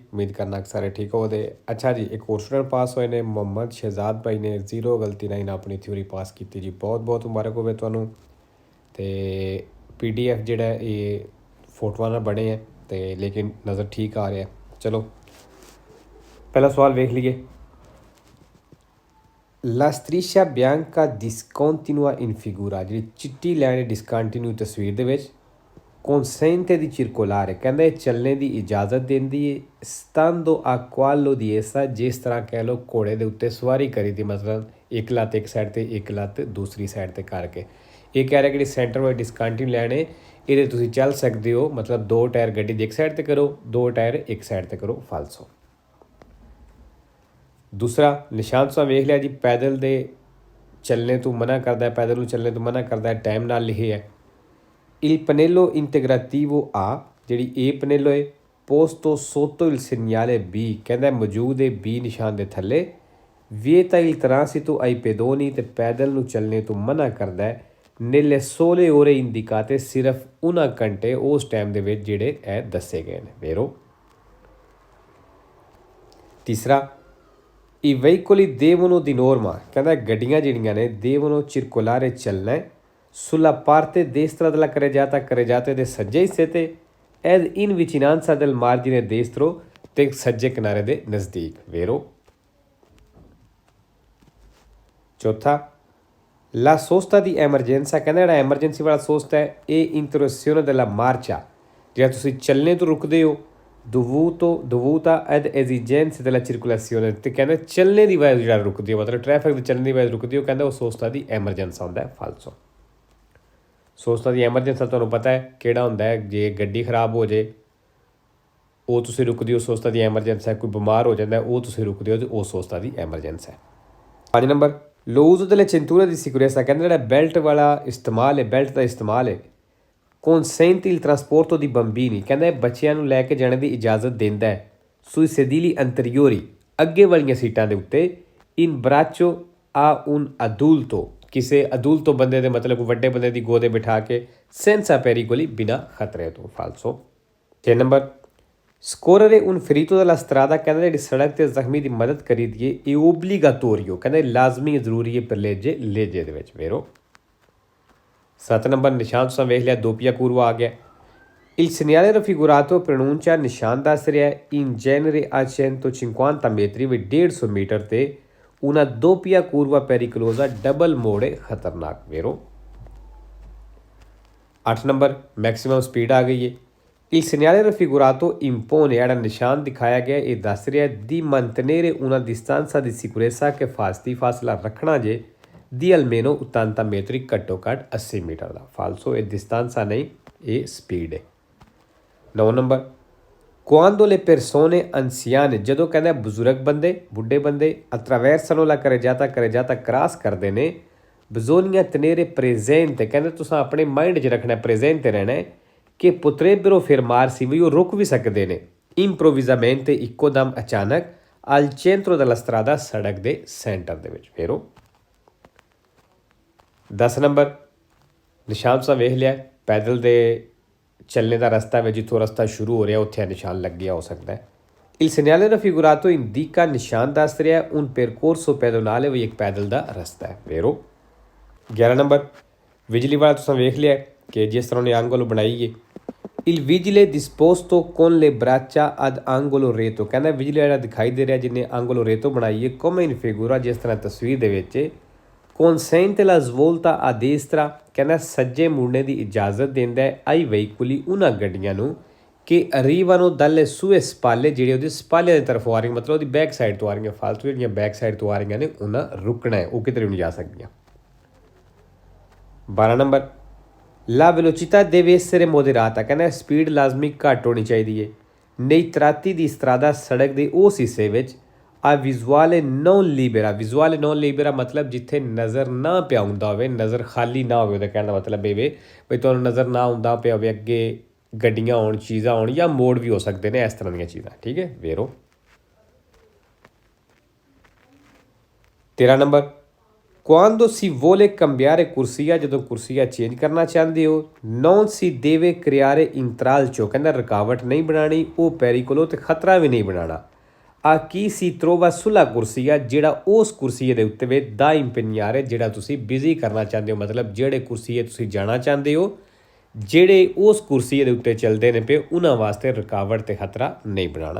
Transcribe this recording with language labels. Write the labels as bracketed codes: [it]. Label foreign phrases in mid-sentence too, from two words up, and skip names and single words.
[pa] ਉੱਮੀਦ ਕਰਨਾ ਕਿ ਸਾਰੇ ਠੀਕ ਹੋ। ਅੱਛਾ ਜੀ, ਇੱਕ ਔਰ ਸਟੂਡੈਂਟ ਪਾਸ ਹੋਏ ਨੇ ਮੁਹੰਮਦ ਸ਼ਹਿਜ਼ਾਦ ਭਾਈ ਨੇ ਜ਼ੀਰੋ ਗਲਤੀ ਨਾਲ ਆਪਣੀ ਥਿਊਰੀ ਪਾਸ ਕੀ ਜੀ। ਬਹੁਤ ਬਹੁਤ ਮੁਬਾਰਕ ਹੋਵੇ ਤੁਹਾਨੂੰ। ਤੇ PDF ਜਿਹੜਾ ਯੇ ਫੋਟੋਆਂ ਨਾਲ ਬਣੇ ਹੈਂ ਤੋ ਲੇਕਿਨ ਨਜ਼ਰ ਠੀਕ ਆ ਰਹਾ ਹੈ। ਚਲੋ ਪਹਿਲਾ ਸਵਾਲ ਦੇਖ ਲੀਏ। [it] La striscia bianca discontinua in figura, [pa] ਜੀ ਚਿੱਟੀ ਲਾਈਨ ਡਿਸਕੰਟਿਨਿਊ ਤਸਵੀਰ ਦੇ ਵਿਚ [it] consente di circolare, [pa] ਕਹਿੰਦਾ ਚਲਨੇ ਕੀ ਇਜਾਜ਼ਤ ਦੇਂਦੀ ਹੈ [it] stando a quallo di essa, [pa] ਜਿਸ ਤਰ੍ਹਾਂ ਕਹਿ ਲੋ ਘੋੜੇ ਕੇ ਉੱਤੇ ਸਵਾਰੀ ਕਰੀ ਥੀ, ਮਤਲਬ ਇੱਕ ਲੱਤ ਇੱਕ ਸਾਈਡ ਤੇ ਇੱਕ ਲੱਤ ਦੂਸਰੀ ਸਾਈਡ ਤੇ ਕਰਕੇ। ਯੇ ਕਹਿ ਰਹਾ ਕਿ ਸੈਂਟਰ ਵਾਈਜ਼ ਡਿਸਕੰਟਿਨਿਊ ਲਾਈਨ ਹੈ, ਯੇ ਤੁਸੀਂ ਚੱਲ ਸਕਤੇ ਹੋ, ਮਤਲਬ ਦੋ ਟਾਇਰ ਗੱਡੀ ਦੀ ਇੱਕ ਸਾਈਡ ਤੇ ਕਰੋ, ਦੋ ਟਾਇਰ ਇੱਕ ਸਾਈਡ ਤੇ ਕਰੋ, ਫਾਲਸੋ। ਦੂਸਰਾ ਨਿਸ਼ਾਨ ਤੁਸਾਂ ਵੇਖ ਲਿਆ ਜੀ, ਪੈਦਲ ਦੇ ਚਲਨੇ ਤੋ ਮਨਾ ਕਰਤਾ ਹੈ, ਪੈਦਲ ਚਲਨੇ ਤੋ ਮਨਾ ਕਰਤਾ ਹੈ, ਟਾਈਮ ਨਾਲ ਲਿਖੇ ਹੈ। [it] Il pannello integrativo A, [pa] ਜਿਹੜੀ A ਪਨੇਲੋ ਹੈ, [it] posto sotto il segnale B, [pa] ਕਹਿੰਦਾ ਮੌਜੂਦ ਹੈ B ਨਿਸ਼ਾਨ ਦੇ ਥੱਲੇ। [it] vieta il transito ai pedoni, [pa] ਤੇ ਪੈਦਲ ਨੂੰ ਚੱਲਣੇ ਤੋਂ ਮਨਾ ਕਰਦਾ ਹੈ [it] nelle sole ore indicate, [pa] ਸਿਰਫ ਉਹਨਾਂ ਘੰਟੇ ਉਸ ਟਾਈਮ ਦੇ ਵਿੱਚ ਜਿਹੜੇ ਇਹ ਦੱਸੇ ਗਏ ਨੇ। vero। [it] ਤੀਸਰਾ i veicoli devono di norma, [pa] ਕਹਿੰਦਾ ਗੱਡੀਆਂ ਜਿਹੜੀਆਂ ਨੇ [it] devono circolare [pa] ਚੱਲਣਾ ਹੈ [it] sulla parte destra della carreggiata [pa] ਦੇ ਸੱਜੇ ਹਿੱਸੇ ਤੇ [it] ed in vicinanza del margine destro, [pa] ਤੇ ਸੱਜੇ ਕਿਨਾਰੇ ਦੇ ਨਜ਼ਦੀਕ। vero। [it] ਚੌਥਾ la sosta di emergenza, [pa] ਕਹਿੰਦਾ ਜਿਹੜਾ ਐਮਰਜੈਂਸੀ ਵਾਲਾ ਸੋਸਤਾ ਹੈ ਇਹ [it] interruzione della marcia, [pa] ਜਿਹੜਾ ਤੁਸੀਂ ਚੱਲਣੇ ਤੋਂ ਰੁਕਦੇ ਹੋ [it] dovuta ad esigenze della circolazione, [pa] ਤੇ ਕਹਿੰਦਾ ਚੱਲਣੇ ਦੀ ਵਜ੍ਹਾ ਜਿਹੜਾ ਰੁਕਦੇ ਹੋ, ਮਤਲਬ ਟ੍ਰੈਫਿਕ ਦੇ ਚੱਲਣ ਦੀ ਵਜ੍ਹਾ ਰੁਕਦੇ ਹੋ, ਕਹਿੰਦਾ ਉਹ ਸੋਸਤਾ ਦੀ ਐਮਰਜੈਂਸਾ ਹੁੰਦਾ ਹੈ। ਫਾਲਸੋ। ਸੋਸਤਾ ਦੀ ਐਮਰਜੈਂਸਾ ਤੁਹਾਨੂੰ ਪਤਾ ਹੈ ਕਿਹੜਾ ਹੁੰਦਾ ਹੈ, ਜੇ ਗੱਡੀ ਖਰਾਬ ਹੋ ਜੇ ਉਹ ਤੁਸੀਂ ਰੁਕਦੇ ਹੋ, ਸੋਸਤਾ ਦੀ ਐਮਰਜੈਂਸਾ। ਕੋਈ ਬਿਮਾਰ ਹੋ ਜਾਂਦਾ ਉਹ ਤੁਸੀਂ ਰੁਕਦੇ ਹੋ, ਤੇ ਉਹ ਸੋਸਤਾ ਦੀ ਐਮਰਜੈਂਸਾ ਹੈ। [it] 5 ਨੰਬਰ l'uso delle cinture di sicurezza, [pa] ਕਹਿੰਦਾ ਜਿਹੜਾ ਬੈਲਟ ਵਾਲਾ ਇਸਤੇਮਾਲ ਹੈ, ਬੈਲਟ ਦਾ ਇਸਤੇਮਾਲ ਹੈ [it] consente il trasporto di bambini, [pa] ਕਹਿੰਦਾ ਬੱਚਿਆਂ ਨੂੰ ਲੈ ਕੇ ਜਾਣ ਦੀ ਇਜਾਜ਼ਤ ਦਿੰਦਾ ਹੈ [it] sui sedili anteriori, [pa] ਅੱਗੇ ਵਾਲੀਆਂ ਸੀਟਾਂ ਦੇ ਉੱਤੇ [it] in braccio a un adulto, [pa] ਕਿਸੇ adulto ਬੰਦੇ ਦੇ ਮਤਲਬ ਵੱਡੇ ਬੰਦੇ ਦੀ ਗੋਦੇ ਬਿਠਾ ਕੇ [it] senza pericoli, [pa] ਬਿਨਾਂ ਖਤਰੇ ਤੋਂ। ਫਾਲਸੋ। [it] 6 ਨੰਬਰ scorrere un ferito dalla strada, [pa] ਕਹਿੰਦਾ ਜਿਹੜੀ ਸੜਕ ਤੇ ਜ਼ਖਮੀ ਦੀ ਮਦਦ ਕਰੀ ਦੀਏ ਇਹ obbligatorio, ਕਹਿੰਦਾ ਲਾਜ਼ਮੀ ਜ਼ਰੂਰੀ ਹੈ [it] per legge, legge [pa] ਦੇ ਵਿੱਚ। vero। 7 ਨੰਬਰ ਨਿਸ਼ਾਨ ਤੁਸੀਂ ਵੇਖ ਲਿਆ, [it] doppia curva [pa] ਆ ਗਿਆ। [it] il segnale raffigurato pronuncia, [pa] ਨਿਸ਼ਾਨ ਦੱਸ ਰਿਹਾ [it] in genere a 150 metri, [pa] ਵੀ 150 ਮੀਟਰ ਤੇ [it] una doppia curva pericolosa, [pa] ਡਬਲ ਮੋੜ ਹੈ ਖਤਰਨਾਕ। vero। 8 ਨੰਬਰ [en] maximum speed [pa] ਆ ਗਈ ਹੈ। [it] il segnale raffigurato impone, [pa] ਜਿਹੜਾ ਨਿਸ਼ਾਨ ਦਿਖਾਇਆ ਗਿਆ ਇਹ ਦੱਸ ਰਿਹਾ [it] di mantenere una distanza di sicurezza, [pa] ਕਿ ਫਾਸਲਾ ਰੱਖਣਾ ਜੇ [it] di almeno 80 metri, [pa] ਘੱਟੋ ਘੱਟ 80 ਮੀਟਰ ਦਾ। ਫਾਲਸੋ, ਇਹ distanza ਨਹੀਂ, ਇਹ ਸਪੀਡ ਹੈ। 9 ਨੰਬਰ [it] quando le persone anziane, [pa] ਜਦੋਂ ਕਹਿੰਦਾ ਬਜ਼ੁਰਗ ਬੰਦੇ, ਬੁੱਢੇ ਬੰਦੇ [it] attraversano la carreggiata [pa] ਕ੍ਰਾਸ ਕਰਦੇ ਨੇ [it] bisogna tenere presente, [pa] ਕਹਿੰਦੇ ਤੁਸੀਂ ਆਪਣੇ ਮਾਈਂਡ 'ਚ ਰੱਖਣਾ, ਪ੍ਰੈਜ਼ੈਂਟ ਰਹਿਣਾ ਹੈ ਕਿ [it] potrebbero fermarsi, [pa] ਵੀ ਉਹ ਰੁਕ ਵੀ ਸਕਦੇ ਨੇ improvvisamente, ਇੱਕੋਦਮ ਅਚਾਨਕ [it] al centro della strada, [pa] ਸੜਕ ਦੇ ਸੈਂਟਰ ਦੇ ਵਿੱਚ। vero। 10 ਨੰਬਰ ਨਿਸ਼ਾਨ ਤੁਸੀਂ ਵੇਖ ਲਿਆ, ਪੈਦਲ ਦੇ ਚੱਲਣੇ ਦਾ ਰਸਤਾ ਵਿੱਚ ਜਿੱਥੋਂ ਰਸਤਾ ਸ਼ੁਰੂ ਹੋ ਰਿਹਾ ਉੱਥੇ ਨਿਸ਼ਾਨ ਲੱਗਿਆ ਹੋ ਸਕਦਾ ਹੈ। [it] il segnale raffigurato indica, [pa] ਨਿਸ਼ਾਨ ਦੱਸ ਰਿਹਾ [it] un percorso pedonale, [pa] ਵੀ ਇੱਕ ਪੈਦਲ ਦਾ ਰਸਤਾ ਹੈ। vero। 11 ਨੰਬਰ ਬਿਜਲੀ ਵਾਲਾ ਤੁਸੀਂ ਵੇਖ ਲਿਆ ਕਿ ਜਿਸ ਤਰ੍ਹਾਂ ਉਹਨੇ angolo ਬਣਾਈ ਹੈ [it] il vigile disposto con le braccia ad angolo retto, [pa] ਕਹਿੰਦਾ ਬਿਜਲੀ ਜਿਹੜਾ ਦਿਖਾਈ ਦੇ ਰਿਹਾ ਜਿਹਨੇ [it] angolo retto [pa] ਬਣਾਈ ਹੈ [it] come in figura, [pa] ਜਿਸ ਤਰ੍ਹਾਂ ਤਸਵੀਰ ਦੇ ਵਿੱਚ [it] consente la svolta a destra, [pa] ਕਹਿੰਦਾ ਸੱਜੇ ਮੁੜਨੇ ਦੀ ਇਜਾਜ਼ਤ ਦਿੰਦਾ ਹੈ [it] ai veicoli, [pa] ਉਹਨਾਂ ਗੱਡੀਆਂ ਨੂੰ ਕਿ [it] arrivano dalle sue spalle, [pa] ਜਿਹੜੇ ਉਹਦੀ ਸਪਾਲੇ ਦੀ ਤਰਫੋਂ ਆ ਰਹੀਆਂ, ਮਤਲਬ ਉਹਦੀ [en] back side [pa] ਤੋਂ ਆ ਰਹੀਆਂ, ਫਾਲਤੂ ਜਿਹੜੀਆਂ [en] back side [pa] ਤੋਂ ਆ ਰਹੀਆਂ ਨੇ ਉਹਨਾਂ ਰੁਕਣਾ ਹੈ, ਉਹ ਕਿਤੇ ਵੀ ਨਹੀਂ ਜਾ ਸਕਦੀਆਂ। [it] 12 ਨੰਬਰ la velocità deve essere moderata, [pa] ਕਹਿੰਦਾ ਸਪੀਡ ਲਾਜ਼ਮੀ ਘੱਟ ਹੋਣੀ ਚਾਹੀਦੀ ਹੈ [it] nei tratti di strada, [pa] ਸੜਕ ਦੇ ਉਸ ਹਿੱਸੇ ਵਿੱਚ [it] a visuale non libera, visuale non libera [pa] ਮਤਲਬ ਜਿੱਥੇ ਨਜ਼ਰ ਨਾ ਪਿਆ ਹੁੰਦਾ ਹੋਵੇ, ਨਜ਼ਰ ਖਾਲੀ ਨਾ ਹੋਵੇ, ਉਹਦਾ ਕਹਿਣ ਦਾ ਮਤਲਬ ਇਹ ਵੇ ਵੀ ਤੁਹਾਨੂੰ ਨਜ਼ਰ ਨਾ ਆਉਂਦਾ ਪਿਆ ਹੋਵੇ, ਅੱਗੇ ਗੱਡੀਆਂ ਆਉਣ, ਚੀਜ਼ਾਂ ਆਉਣ, ਜਾਂ ਮੋੜ ਵੀ ਹੋ ਸਕਦੇ ਨੇ, ਇਸ ਤਰ੍ਹਾਂ ਦੀਆਂ ਚੀਜ਼ਾਂ। ਠੀਕ ਹੈ। vero। [it] 13 ਨੰਬਰ Quando si vuole cambiare corsia, [pa] ਜਦੋਂ ਕੁਰਸੀਆ ਚੇਂਜ ਕਰਨਾ ਚਾਹੁੰਦੇ ਹੋ, [it] non si deve creare intralcio, [pa] ਕਹਿੰਦਾ ਰੁਕਾਵਟ ਨਹੀਂ ਬਣਾਉਣੀ, ਉਹ ਪੈਰੀਕੋਲੋ ਤੇ ਖਤਰਾ ਵੀ ਨਹੀਂ ਬਣਾਉਣਾ। ਆ ਕੀ [it] si trova sulla corsia, [pa] ਜਿਹੜਾ ਉਸ ਕੁਰਸੀਏ ਦੇ ਉੱਤੇ ਵੇ ਦਾ impegnare, ਜਿਹੜਾ ਤੁਸੀਂ ਬਿਜ਼ੀ ਕਰਨਾ ਚਾਹੁੰਦੇ ਹੋ, ਮਤਲਬ ਜਿਹੜੇ ਕੁਰਸੀਏ ਤੁਸੀਂ ਜਾਣਾ ਚਾਹੁੰਦੇ ਹੋ, ਜਿਹੜੇ ਉਸ ਕੁਰਸੀਏ ਦੇ ਉੱਤੇ ਚੱਲਦੇ ਨੇ ਪਏ, ਉਹਨਾਂ ਵਾਸਤੇ ਰੁਕਾਵਟ ਤੇ ਖਤਰਾ ਨਹੀਂ ਬਣਾਉਣਾ।